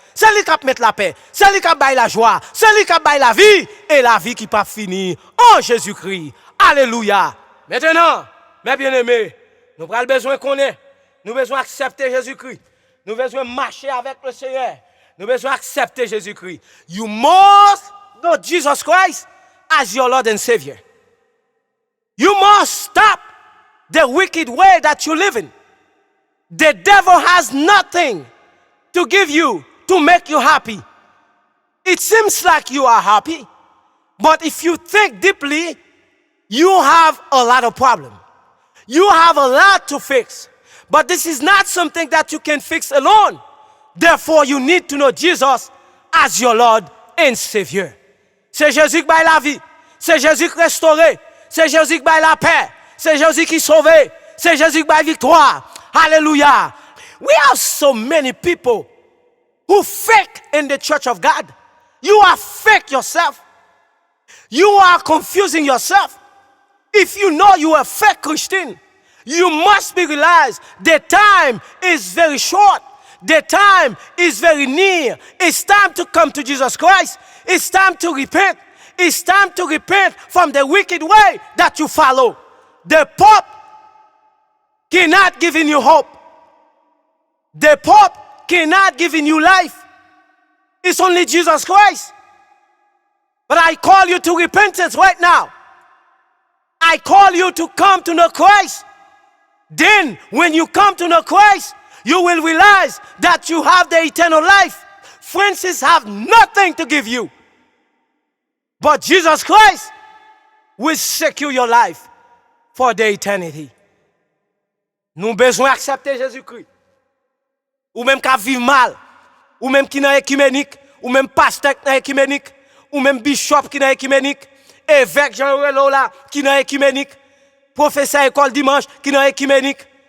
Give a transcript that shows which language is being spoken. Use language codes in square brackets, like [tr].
[fr] C'est lui qui met la paix, c'est lui qui baille la joie, c'est lui qui baille la vie et la vie qui pas finir en Jésus-Christ. Alléluia. Maintenant, mes bien-aimés, nous avons besoin qu'on ait, nous avons besoin d'accepter Jésus-Christ. Nous avons besoin de marcher avec le Seigneur. Nous avons besoin d'accepter Jésus-Christ. [en] You must know Jesus Christ as your Lord and Savior. You must stop the wicked way that you live in. The devil has nothing to give you to make you happy. It seems like you are happy, but if you think deeply, you have a lot of problems. You have a lot to fix. But this is not something that you can fix alone. Therefore, you need to know Jesus as your Lord and Savior. [fr] C'est Jésus qui baille la vie. C'est Jésus qui restaure. C'est Jésus qui baille la paix. C'est Jésus qui sauve. C'est Jésus qui baille victoire. [en] Hallelujah. We have so many people who fake in the church of God. You are fake yourself. You are confusing yourself. If you know you are a fake Christian, you must be realized the time is very short. The time is very near. It's time to come to Jesus Christ. It's time to repent. It's time to repent from the wicked way that you follow. The Pope cannot give you hope. The Pope cannot give you life. It's only Jesus Christ. But I call you to repentance right now. I call you to come to know Christ. Then, when you come to know Christ, you will realize that you have the eternal life. Francis have nothing to give you. But Jesus Christ will secure your life for the eternity. [fr] Nous avons besoin d'accepter Jésus-Christ. Ou même qui vivent mal. Ou même qui n'est écuménique. Ou même pasteur qui n'est écuménique. Ou même bishop qui n'est écuménique. Évêque Jean-Relo là qui n'est écuménique. Professeur école dimanche qui n'est écuménique.